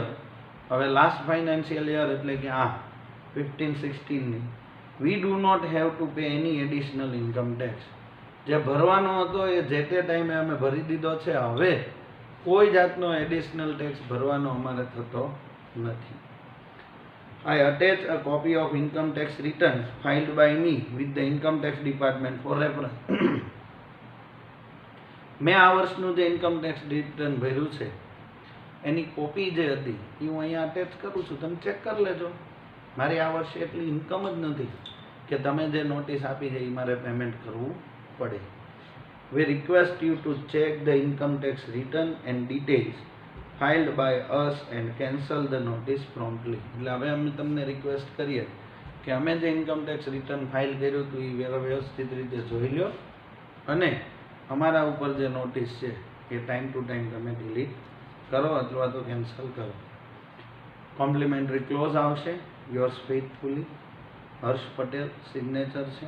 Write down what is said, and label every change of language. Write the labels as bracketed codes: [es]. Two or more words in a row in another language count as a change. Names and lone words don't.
[en] હવે last financial year [gu] એટલે કે આ 15-16ની [en] we do not have to pay any additional income tax. [gu] જે ભરવાનો હતો એ જે તે ટાઈમે અમે ભરી દીધો છે. હવે કોઈ જાતનો [en] additional tax [gu] ભરવાનો અમારે થતો નથી. [en] I attach a copy of income tax return filed by me with the income tax department for reference. [gu] મેં આ વર્ષનું જે [en] income tax return [gu] ભર્યું છે એની કોપી જે હતી એ હું અહીંયા અટેચ કરું છું, તમે ચેક કરી લેજો. મારી આ વર્ષે એટલી ઇન્કમ જ નથી કે તમે જે નોટિસ આપી છે એ મારે પેમેન્ટ કરવું પડે. [en] We request you to check the income tax return and details filed by us and cancel the notice promptly. [gu] એટલે હવે અમે તમને રિક્વેસ્ટ કરીએ કે અમે જે [en] income tax return file [gu] કર્યું હતું એ વ્યવસ્થિત રીતે જોઈ લો અને અમારા ઉપર જે નોટિસ છે એ [en] time to time [gu] તમે ડિલીટ કરો અથવા તો કેન્સલ કરો. [en] complimentary close [gu] આવશે, [en] yours faithfully [gu] હર્ષ પટેલ, સિગ્નેચર છે.